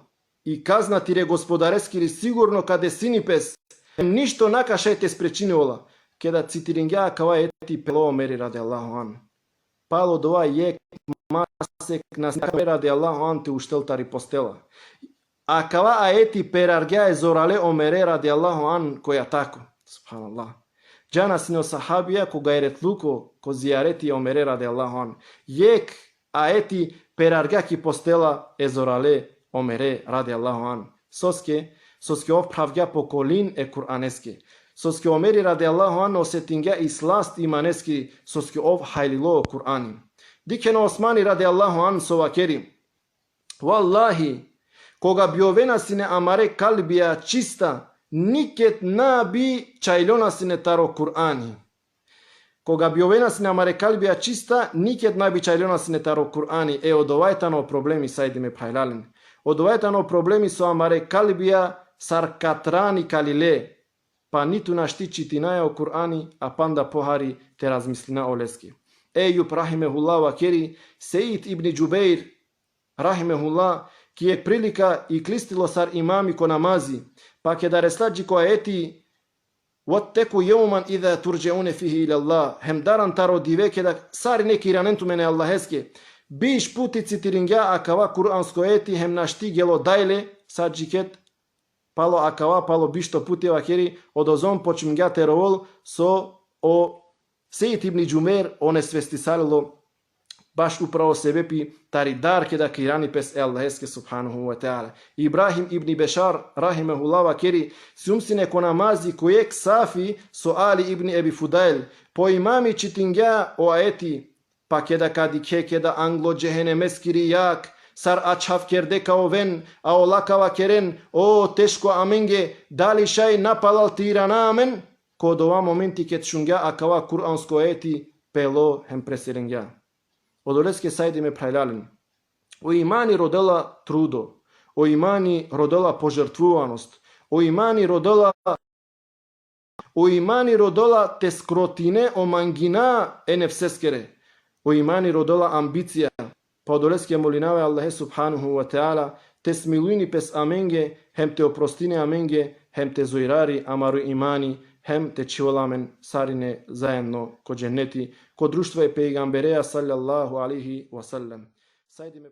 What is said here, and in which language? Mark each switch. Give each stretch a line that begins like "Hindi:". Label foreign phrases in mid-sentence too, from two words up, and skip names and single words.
Romany: I kazna tire gospodareskiri sigurno kade sinipes. Ništo nakašajte sprečiniola. Keda citiringja kava eti pelo Omeri
Arabic: رضي الله عنه.
Romany: Palo dova jek masek nas
Arabic: رضي الله عنه
Romany: te ušteltari postela. A kava aeti perargja je zorale Omere
Arabic: رضي الله عنه
Romany: koja tako. Subhanallah. Džana sino sahabija koga je retluko ko zijareti Omere
Arabic: رضي الله عنه.
Romany: Jek aeti perargja ki postela e zorale Omere
Arabic: رضي الله عنه.
Romany: Soske opravgja pokolin e kur'aneske. Soske Omeri
Arabic: رضي الله عنه
Romany: osetingja i slast imaneski soske ov hajlilo Kur'ani. Dikeno Osmani
Arabic: رضي الله عنه
Romany: sovakeri. Wallahi, koga biovena sine amare kalbija čista, niket nabi čajlona sine taro Kur'ani. Koga biovena sine amare kalbija čista, niket nabi čajlona sine taro Kur'ani. E odovajtano problemi sajdime pajlalin. Odovajtano problemi su amare kalbija sarkatrani kalile. Pa nitu našti čitinaja o Kur'ani, a panda pohari te razmislina o leski. Ejub rahimehullah vakeri, Sejid ibn Džubeir rahimehullah, ki je prilika i klistilo sar imami ko namazi, pa ke da reslađi ko eti
Arabic: وَاتَّقُوا يَوْمًا إِذَا تُرْجَعُونَ فِيهِ إِلَى اللَّهِ
Romany: hem daran taro diveke da sari neki ranentu mene Allaheske biš puti citiringja akava kuransko eti hem našti gelo dajle sadžiket palo akava palo bišto puteva kjeri odozon počmnja terovol so o Sejid ibn Džumer one svestisalilo baš upravo sebepi tari dar keda kirani pes Allaheske
Arabic: سبحانه وتعالى.
Romany: Ibrahim ibn Bešar rahimehullah kjeri sumsine ko namazi kojek safi so Ali ibn Ebi Fudail po imami čitingja o aeti pa keda kadi ke keda anglo cehennemeskiri jak sar açhav kerde kao ven a olakava keren o teško amenge dali šaj napalal tirana amen kod ova momenti ket šungja akava kuransko eti pelo hem presirengja. Odoleske sajdi me prajlalin. O imani rodela trudo, o imani rodela požrtvuvanost, o imani rodela te skrotine o mangina enefseskere, o imani rodela ambicija. Pa odoleske molinave Allahe
Arabic: سبحانه وتعالى
Romany: te smilujni pes amenge, hem te oprostine amenge, hem te zojrari amaru imani, hem te čivolamen sarine zajedno ko dženneti, ko društvo je pejgambereja
Arabic: صلى الله عليه وسلم.